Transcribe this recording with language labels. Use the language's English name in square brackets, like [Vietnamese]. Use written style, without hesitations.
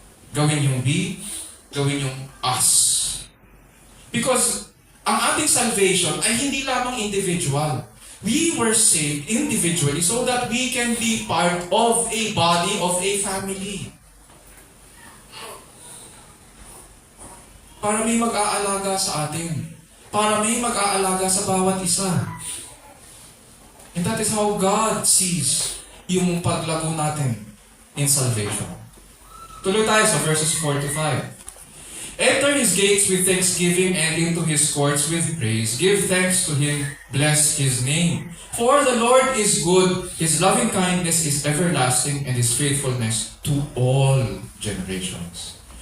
[Filipino] Gawin yung we, gawin yung us. Because ang ating salvation ay hindi lamang individual. [English] We were saved individually so that we can be part of a body, of a family. [Filipino] Para may mag-aalaga sa atin. Para may mag-aalaga sa bawat isa. [English] And that is how God sees [Filipino] yung paglago natin [English] in salvation. [Filipino] Tuloy tayo sa [English] verses 4 to 5. Enter His gates with thanksgiving and into His courts with praise. Give thanks to Him, bless His name. For the Lord is good, His loving kindness is everlasting, and His faithfulness to all generations.